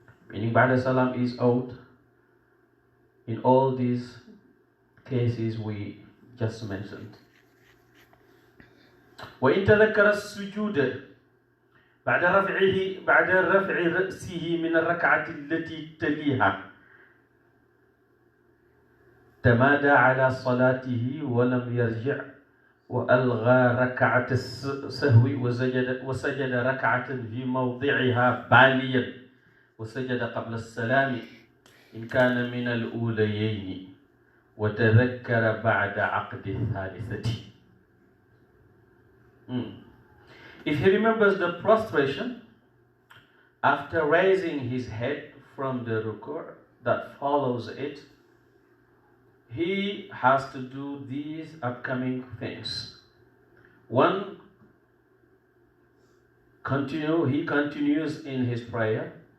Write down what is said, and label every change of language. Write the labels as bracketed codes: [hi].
[en] Meaning, ba'da salam is out. In all these cases we just mentioned. [ar] وإن تذكر السجود بعد رفع رأسه من الركعة التي تليها تمادى على صلاته ولم يرجع وألغى ركعة السهو وسجد ركعة في موضعها باليا وسجد قبل السلام إن كان من الأوليين وتذكر بعد عقد الثالثة. [en] If he remembers the prostration after raising his head from the ruku' that follows it, he has to do these upcoming things. 1, he continues in his prayer.